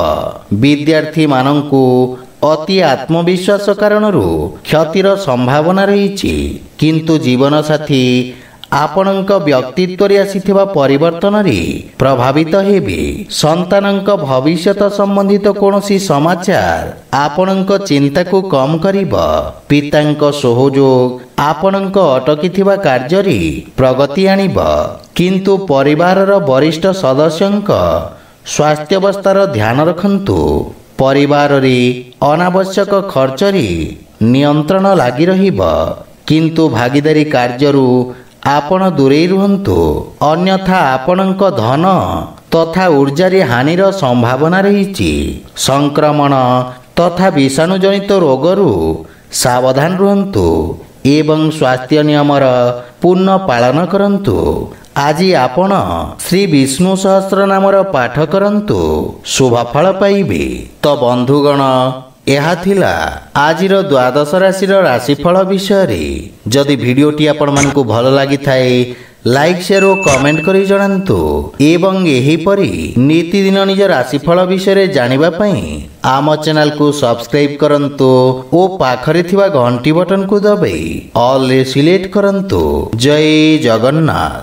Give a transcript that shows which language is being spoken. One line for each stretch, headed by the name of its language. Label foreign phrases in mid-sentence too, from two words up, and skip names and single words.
Odia: ବିଦ୍ୟାର୍ଥୀ ମାନଙ୍କୁ ଅତି ଆତ୍ମବିଶ୍ୱାସ କାରଣରୁ କ୍ଷତିର ସମ୍ଭାବନା ରହି, କିନ୍ତୁ ଜୀବନ ସାଥୀ ଆପଣଙ୍କ ବ୍ୟକ୍ତିତ୍ୱ ରେ ଆସିଥିବା ପରିବର୍ତ୍ତନ ରେ ପ୍ରଭାବିତ ହେବେ। ସନ୍ତାନଙ୍କ ଭବିଷ୍ୟତ ସମ୍ବନ୍ଧିତ କୌଣସି ସମାଚାର ଆପଣଙ୍କ ଚିନ୍ତା କୁ କମ କରିବ। ପିତାଙ୍କ ସହଯୋଗ ଆପଣଙ୍କ ଅଟକିଥିବା କାର୍ଯ୍ୟ ରେ ପ୍ରଗତି ଆଣିବ, କିନ୍ତୁ ପରିବାରର ବରିଷ୍ଠ ସଦସ୍ୟଙ୍କ ସ୍ୱାସ୍ଥ୍ୟାବସ୍ଥାର ଧ୍ୟାନ ରଖନ୍ତୁ। ପରିବାର ରେ ଅନାବଶ୍ୟକ ଖର୍ଚ୍ଚ ରେ ନିୟନ୍ତ୍ରଣ ଲାଗି ରହିବ, କିନ୍ତୁ ଭାଗୀଦାରୀ କାର୍ଯ୍ୟରୁ ଆପଣ ଦୂରେ ରୁହନ୍ତୁ, ଅନ୍ୟଥା ଆପଣଙ୍କ ଧନ ତଥା ଊର୍ଜା ରେ ହାନିର ସମ୍ଭାବନା ରହି। ସଂକ୍ରମଣ ତଥା ବିଷାଣୁ ଜନିତ ରୋଗରୁ ସାବଧାନ ରୁହନ୍ତୁ ଏବଂ ସ୍ୱାସ୍ଥ୍ୟ ନିୟମର ପୂର୍ଣ୍ଣ ପାଳନ କରନ୍ତୁ। ଆଜି ଆପଣ ଶ୍ରୀ ବିଷ୍ଣୁ ସହସ୍ର ନାମର ପାଠ କରନ୍ତୁ, ଶୁଭ ଫଳ ପାଇବେ। ତ ବନ୍ଧୁଗଣ, ଏହା ଥିଲା ଆଜିର ଦ୍ୱାଦଶ ରାଶିର ରାଶିଫଳ ବିଷୟ। ଯଦି ଭିଡିଓଟି ଆପଣ ମାନଙ୍କୁ ଭଲ ଲାଗି ଥାଏ
English: like share
Odia: ଓ କମେଣ୍ଟ କରି ଜଣାନ୍ତୁ ଏବଂ ଏହି ପରି ନିତିଦିନ ନିଜ ରାଶିଫଳ ବିଷୟ ଜାଣିବା ପାଇଁ ଆମ ଚ୍ୟାନେଲ କୁ ସବସ୍କ୍ରାଇବ କରନ୍ତୁ ଓ ପାଖରେ ଥିବା ଘଣ୍ଟି ବଟନ କୁ ଦବାଇ ଅଲ ରେ ସିଲେକ୍ଟ କରନ୍ତୁ। ଜୟ ଜଗନ୍ନାଥ।